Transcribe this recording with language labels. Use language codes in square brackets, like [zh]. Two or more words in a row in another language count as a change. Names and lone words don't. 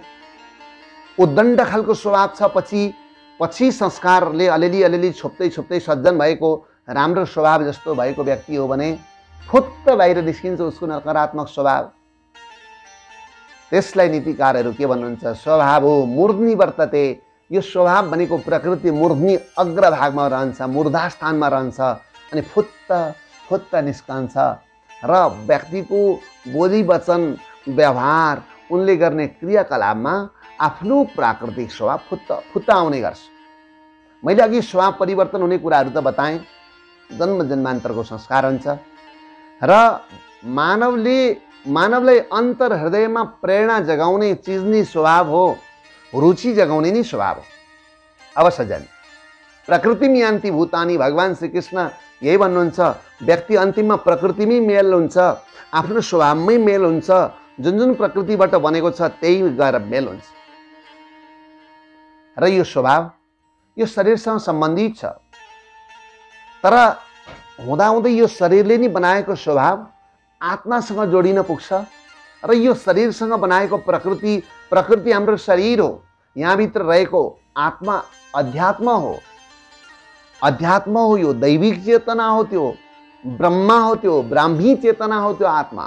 [ne] उद्दण्ड खालको स्वभाव छ, पछि संस्कारले अलिअलि छोप्दै सज्जन भएको, राम्रो स्वभाव जस्तो भएको व्यक्ति हो भने फुत्त बाहिर निस्किन्छ उसको नकारात्मक स्वभाव। त्यसलाई नीतिकारहरू के भन्नुहुन्छ, [sa] स्वभाव हो मूर्ध्नि वर्तते। [ne] यो स्वभाव भनेको प्रकृति मूर्ध्नि अग्रभागमा रहन्छ, मूर्धास्थानमा रहन्छ, अनि फुत्त निस्कन्छ। र व्यक्तिको बोली वचन व्यवहार, उनले गर्ने क्रियाकलापमा आफ्नो प्राकृतिक स्वभाव फुत्त आउने गर्छ। मैले अघि स्वभाव परिवर्तन हुने कुराहरू त बताएँ, जन्म जन्मान्तरको संस्कार हुन्छ। र मानवले मानवलाई अन्तर हृदयमा प्रेरणा जगाउने चिज नै स्वभाव हो, रुचि जगाउने नै स्वभाव हो। अब सजन, [sa] प्रकृतिमी यान्ति भूतानि, [ne] भगवान श्रीकृष्ण यही भन्नुहुन्छ, व्यक्ति अन्तिममा प्रकृतिमै मेल हुन्छ, आफ्नो स्वभावमै मेल हुन्छ, जुन जुन प्रकृतिबाट बनेको छ त्यही गएर मेल हुन्छ। र यो स्वभाव यो शरीरसँग सम्बन्धित छ, तर हुँदाहुँदै यो शरीरले नै बनाएको स्वभाव आत्मासँग जोडिन पुग्छ र यो शरीरसँग बनाएको प्रकृति हाम्रो शरीर हो, यहाँभित्र रहेको आत्मा अध्यात्म हो, अध्यात्म हो, यो दैविक चेतना हो, त्यो ब्रह्मा हो, त्यो ब्राह्मी चेतना हो, त्यो आत्मा।